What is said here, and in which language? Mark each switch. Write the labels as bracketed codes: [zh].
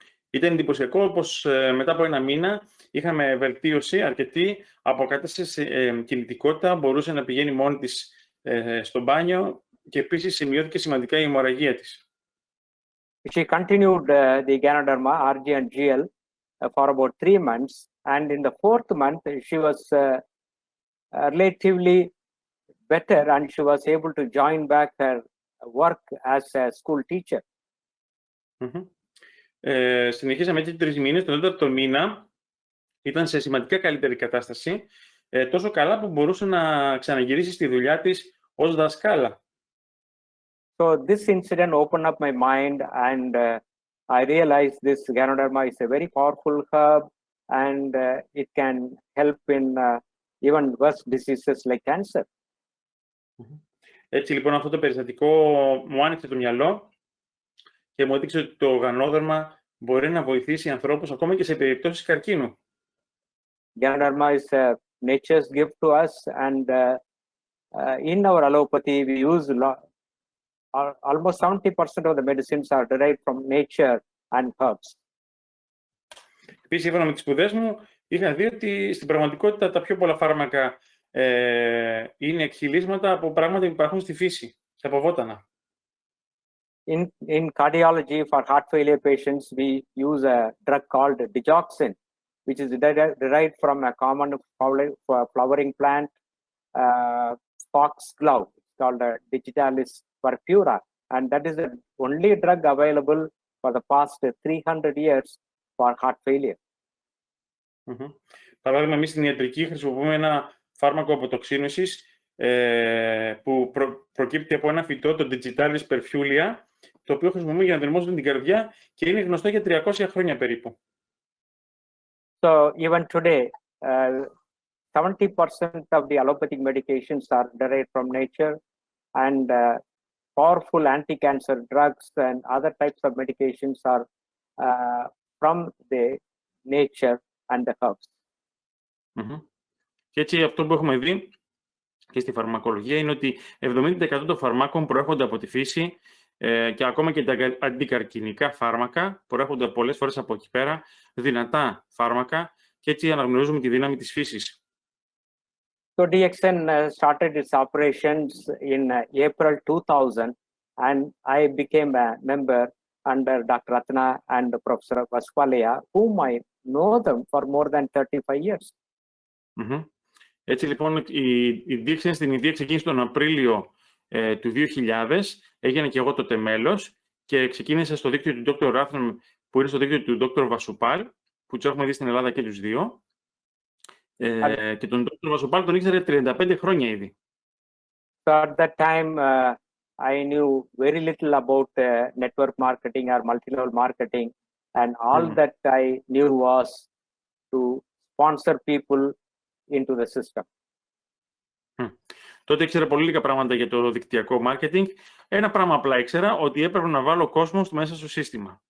[el] Ήταν εντυπωσιακό πως μετά από 1 μήνα είχαμε βελτίωση αρκετή, αποκατάσταση κινητικότητα, μπορούσε να πηγαίνει μόνη της στο μπάνιο και επίσης σημειώθηκε σημαντικά η αιμορραγία της. [en] She continued the GANODERMA, RG and GL for about 3 months, and in the 4th month she was relatively better, and she was able to join back her work as a school teacher. [el] Συνεχίσαμε έτσι 3 μήνες. Τον 4ο μήνα ήταν σε σημαντικά καλύτερη κατάσταση, τόσο καλά που μπορούσε να ξαναγυρίσει στη δουλειά της ως δασκάλα. [en] So this incident opened up my mind, and I realized this GANODERMA is a very powerful herb, and it can help in even worse diseases like cancer. [el] Έτσι λοιπόν αυτό το περιστατικό μου άνοιξε το μυαλό και μου έδειξε ότι το γανόδερμα μπορεί να βοηθήσει ανθρώπους ακόμα και σε περιπτώσεις καρκίνου. [en] GANODERMA is nature's gift to us, and in our allopathy we use almost 70% of the medicines are derived from nature and herbs. [el] Επίσης, σύμφωνα με τις σπουδές μου, είχα δει ότι στην πραγματικότητα τα πιο πολλά φάρμακα είναι εκχυλίσματα από πράγματα που υπάρχουν στη φύση, από βότανα. [en] In cardiology, for heart failure patients, we use a drug called digoxin, which is derived from a common flowering plant, foxglove, called Digitalis purpura, and that is the only drug available for the past 300 years for heart failure. [el] Παράδειγμα, εμείς στην ιατρική χρησιμοποιούμε ένα φάρμακο αποτοξίνωσης που προκύπτει από ένα φυτό, το Digitalis purpura, το οποίο χρησιμοποιούμε για να δερμώσουμε την καρδιά και είναι γνωστό για 300 χρόνια περίπου. [en] So even today, 70% of the allopathic medications are derived from nature, and powerful anti-cancer drugs and other types of medications are from the nature and the herbs. [el] Και έτσι αυτό που έχουμε δει και στη φαρμακολογία είναι ότι 70% των φαρμάκων προέρχονται από τη φύση και ακόμα και τα αντικαρκινικά φάρμακα προέρχονται πολλές φορές από εκεί πέρα, δυνατά φάρμακα, και έτσι αναγνωρίζουμε τη δύναμη της φύσης. [en] So DXN started its operations in April 2000, and I became a member under Dr. Ratna and Professor Vaspalia, whom I know them for more than 35 years. [el] Έτσι λοιπόν η δίεξε στην Ινδία ξεκίνησε τον Απρίλιο του 2000, έγινε και εγώ τότε μέλος και ξεκίνησε στο δίκτυο του Dr. Rathnam που είναι στο δίκτυο του Dr. Vasupal, που τους έχουμε δει στην Ελλάδα και τους δύο. Και τον Dr. Vasupal τον ήξερε 35 χρόνια ήδη. [en] So at that time, I knew very little about network marketing or multi-level marketing, and all that I knew was to sponsor people into the system. [el] Τότε ήξερα πολύ λίγα πράγματα για το δικτυακό marketing. Ένα πράγμα απλά ήξερα, ότι έπρεπε να βάλω κόσμο μέσα στο σύστημα.